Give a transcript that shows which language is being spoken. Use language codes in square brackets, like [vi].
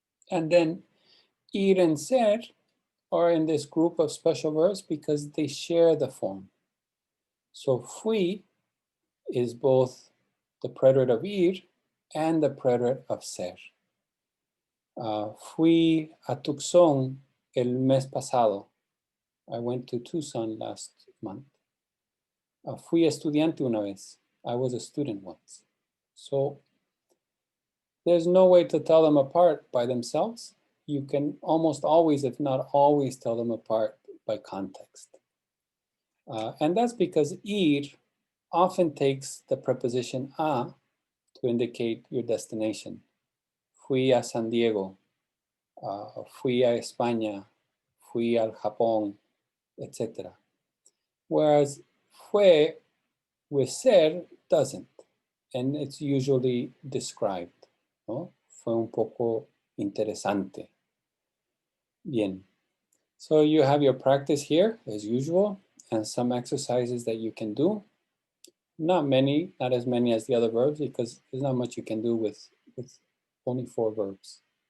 [en] And then ir and ser are in this group of special verbs because they share the form. So fui is both the preterite of ir and the preterite of ser. [es] Fui a Tucson el mes pasado. [en] I went to Tucson last month. [es] Fui estudiante una vez. [en] I was a student once. So there's no way to tell them apart by themselves. You can almost always, if not always, tell them apart by context. And that's because ir often takes the preposition a to indicate your destination. [es] Fui a San Diego, fui a España, fui al Japón, etc. [en] Whereas fue with ser doesn't, and it's usually described, ¿no? [es] Fue un poco interesante. Bien. [en] So you have your practice here as usual and some exercises that you can do. Not many, not as many as the other verbs because there's not much you can do with only 4 verbs.